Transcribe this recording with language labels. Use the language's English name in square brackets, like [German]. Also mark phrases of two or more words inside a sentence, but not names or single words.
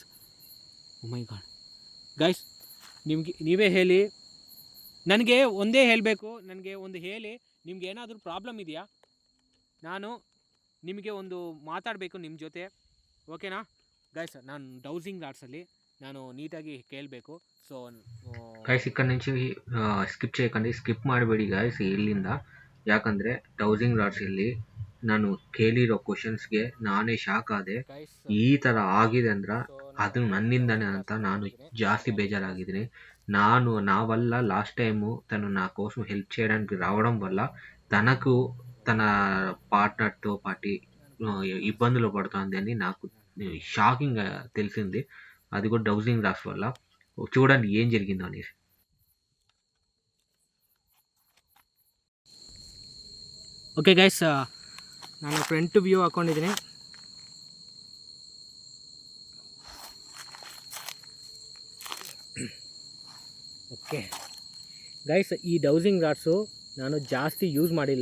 [English] Oh my god [Kannada] ಗೈಸ್, ನೀವೇ ಹೇಳಿ. ನನಗೆ ಒಂದೇ ಹೇಳಬೇಕು, ನನಗೆ ಒಂದು ಹೇಳಿ. ನಿಮ್ಗೆ ಏನಾದರೂ ಪ್ರಾಬ್ಲಮ್ ಇದೆಯಾ? ನಾನು ನಿಮಗೆ ಒಂದು ಮಾತಾಡಬೇಕು ನಿಮ್ಮ ಜೊತೆ, ಓಕೆನಾ ಗೈಸ್? ನಾನು [English] dowsing rodsalli [Kannada] ನಾನು ನೀಟಾಗಿ ಕೇಳಬೇಕು. ಸೊ [Telugu] ಗೈಸ್ ఇక్కడ నుంచి ಸ್ಕಿಪ್ చేయకండి, [Kannada] ಸ್ಕಿಪ್ ಮಾಡಬೇಡಿ ಗೈಸ್ ಇಲ್ಲಿಂದ. ಯಾಕಂದರೆ [English] dowsing rodsalli [Kannada] ನಾನು ಕೇಳಿರೋ ಕ್ವಶನ್ಸ್ಗೆ ನಾನೇ ಶಾಕ್ ಆದೆ. ಈ ಥರ ಆಗಿದೆ ಅಂದ್ರೆ ಅದು ನನ್ನಿಂದನೇ ಅಂತ ನಾನು జాస్తి బేజారాగిದ್ದೀನಿ. [Telugu] నావల్ల లాస్ట్ టైము తను నా కోసం హెల్ప్ చేయడానికి రావడం వల్ల తనకు తన పార్ట్నర్తో పాటు ఇబ్బందులు పడుతుంది అని నాకు షాకింగ్గా తెలిసింది. అది కూడా [English] dowsing rocks [Telugu] వల్ల. చూడండి ఏం జరిగిందో అనేసి. [Kannada] ಓಕೆ ಗೈಸ್, ನಾನು [English] front view [Kannada] ಹಾಕ್ಕೊಂಡಿದ್ದೀನಿ. ಓಕೆ ಗೈಸ್, ಈ [English] dowsing rodsu [Kannada] ನಾನು ಜಾಸ್ತಿ ಯೂಸ್ ಮಾಡಿಲ್ಲ.